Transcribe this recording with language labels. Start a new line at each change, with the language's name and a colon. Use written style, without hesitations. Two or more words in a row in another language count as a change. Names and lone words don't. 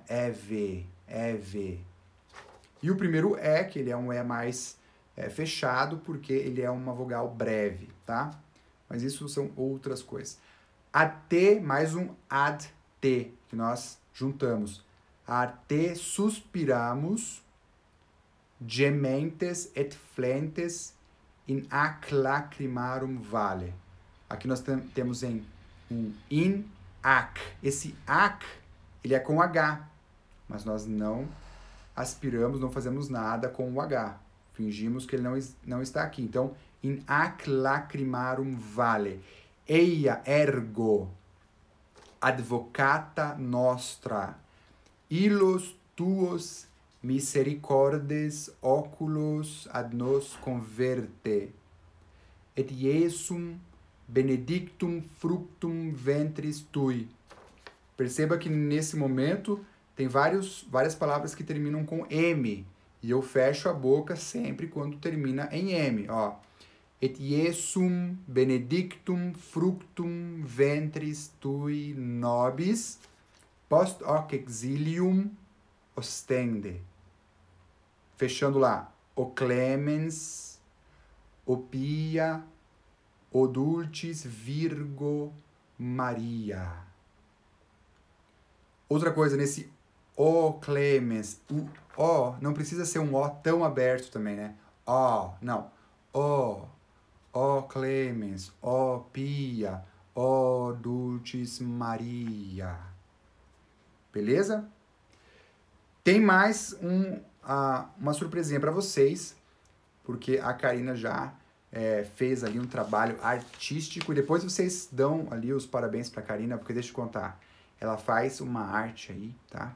Latin: Eve, Eve.
Portuguese: E o primeiro E, que ele é um E mais fechado, porque ele é uma vogal breve, tá? Mas isso são outras coisas. Até mais um ad-te, que nós juntamos.
Latin: Até suspiramos, gementes et flentes in ac lacrimarum vale.
Portuguese: Aqui nós temos um
Latin: in ac.
Portuguese: Esse ac, ele é com H, mas nós não aspiramos, não fazemos nada com o H. Fingimos que ele não está aqui. Então,
Latin: in ac lacrimarum vale. Eia ergo advocata nostra, illos tuos misericordes oculos ad nos converte, et Iesum benedictum fructum ventris tui.
Portuguese: Perceba que nesse momento tem várias palavras que terminam com M, e eu fecho a boca sempre quando termina em M, ó.
Latin: et Iesum benedictum fructum ventris tui nobis, post hoc exilium ostende.
Portuguese: Fechando lá,
Latin: o clemens, o pia, o dulcis Virgo Maria.
Portuguese: Outra coisa, nesse
Latin: o clemens,
Portuguese: o O não precisa ser um O tão aberto também, né? O, não.
Latin: O clemens, o pia, o dulcis Maria.
Portuguese: Beleza? Tem mais uma surpresinha para vocês, porque a Karina já fez ali um trabalho artístico, e depois vocês dão ali os parabéns para a Karina, porque deixa eu contar, ela faz uma arte aí, tá?